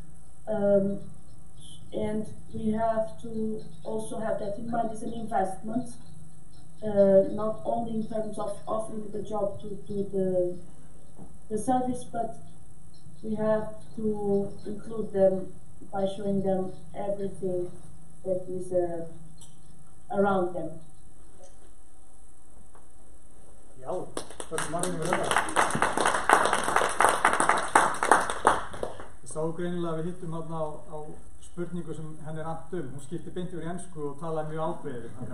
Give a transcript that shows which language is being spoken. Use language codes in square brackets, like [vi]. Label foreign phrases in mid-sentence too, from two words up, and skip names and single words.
[en] And we have to also have that in mind as an investment, not only in terms of offering the job to the service, but we have to include them by showing them everything that is around them. [is] Já, það margir með þetta. Ég sá greinilega að við hittum hérna á spurningu sem henni er annt hún skipti beint yfir í ensku og talaði mjög ákveðið.